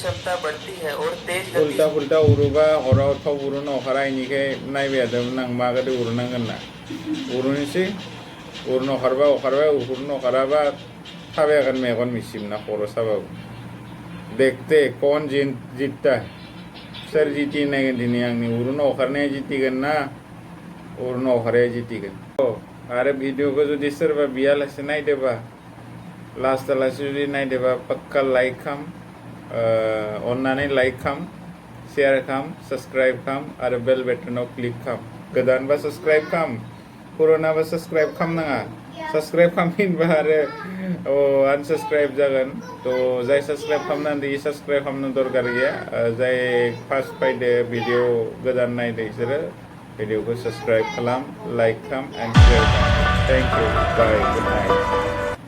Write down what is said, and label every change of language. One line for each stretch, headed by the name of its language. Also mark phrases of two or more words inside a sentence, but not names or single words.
Bodo: उल्टा उरुबा हराव थाव उरुनो ओंखारा इनिखाय नायबाय थादोंमोन आं मा गोदो उरुनांगोन ना उरुनोसै उरुनो ओंखारबाय उरुनो ओंखाराबा थाबायगोन मेगन मिसिमना खर' साबाबो देखते
Hindi: कौन जीतता
Bodo: सोर जितिनायगोन दिनै आंनि उरुनो ओंखारनाया जितिगोन ना उरुनो ओंखारनाया जितिगोन आरो भिडिअखौ जुदि सोरबा बियालासे नायदोबा लास्टालासे जुदि नायदोबा पक्का लाइक खाम अन्नानै लाइक खाम शेयार खाम सब्सक्राइब खाम आरो बेल बटनाव क्लिक खाम गोदानबा सब्सक्राइब खाम पुरानाबा सब्सक्राइब खाम नाङा सब्सक्राइब खामफिनबा आरो आनसब्सक्राइब जागोन तो जाय सब्सक्राइब खामनानै सब्सक्राइब खामनो दरकार गैया जाय फार्स्ट फायदो भिडिअ गोदान नायदो बिसोरो भिडिअखौ सब्सक्राइब खालाम लाइक खाम
English: and share
Bodo: खाम
English: thank you bye good night